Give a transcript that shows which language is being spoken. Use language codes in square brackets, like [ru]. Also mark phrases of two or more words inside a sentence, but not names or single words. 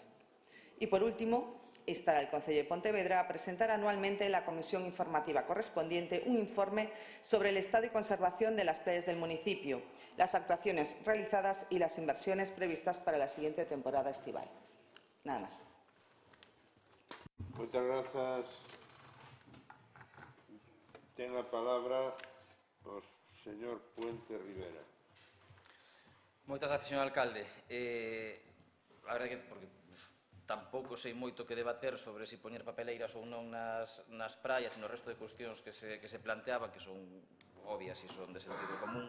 [es] Y, por último, instar al Concello de Pontevedra a presentar anualmente en la comisión informativa correspondiente un informe sobre el estado y conservación de las playas del municipio, las actuaciones realizadas y las inversiones previstas para la siguiente temporada estival. Nada más. Muchas gracias. [gl] Ten a palabra o señor Puente Rivera. Moitas gracias, señor alcalde. A verdade que porque tampouco sei moito que debater sobre se poñer papeleiras ou non nas praias e no resto de cuestións que se planteaban, que son obvias e son de sentido común.